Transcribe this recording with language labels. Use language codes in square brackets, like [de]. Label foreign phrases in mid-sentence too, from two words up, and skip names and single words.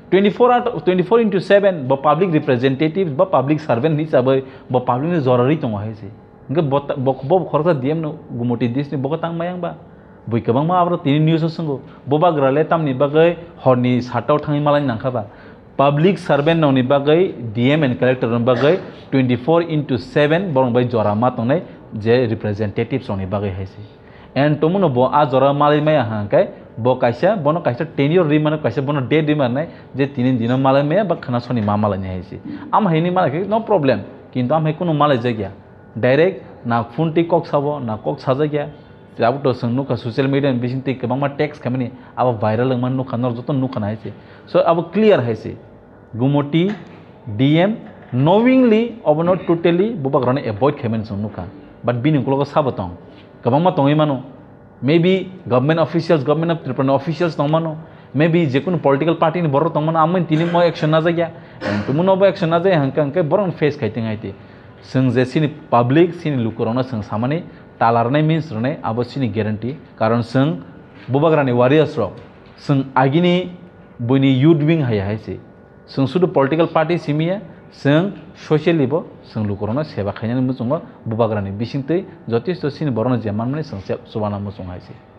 [trp] 24/7 bo [en] public representatives [trp] bo [en] public servant [trp] ni sabai bo public ni jorari tongo haise ngke bo khorja dm no gumoti dis ni bo tang mayang ba boi kabang ma abro tini news songo boba grale tamni bagai horni satau thangi malai nangkhaba [en] public servant [trp] noni bagai [en] dm and collector [trp] non bagai 24/7 borong bai jora ma tongnai je representatives oni bagai haise and tomuno bo a jora malai maya hangkai bo kaisa bono kaisa tenure rimana kaisa bono date rimana je 3 din malai maya ba khana soni ma malai haise am haini malai [en] no problem [trp] kintu am hai kuno malai jagya direct na phone ti kok sabo na kok sajagya jab to sungnu ka [en] social media [trp] bising te kabang ma text kamani aba viral man nu khanor joton nu khana haise so aba clear haise gumoti dm [en] knowingly or not totally [trp] boba grane avoid khamen sungnu ka but bini kulo sabatong kabang ma tongi mano [en] maybe government officials government of tripura officials [trp] tong mano maybe je kun [en] political party [trp] ni borro tong mano amen tini mo action na jagya tumuno bo action na jay hangkang ke borong face khaiting aite sung je sini public sini lukorona sung samane talarnai means rane abosini guarantee karon sung bobagrani warriors ro sung agini buni [en] youth wing [trp] haya haise sung sudu [en] political party [trp] simia sung socially bo sung lukorona seba khaina musungo bobagrani bisingtei jotisto sini borona jeman mane sung subana musung haise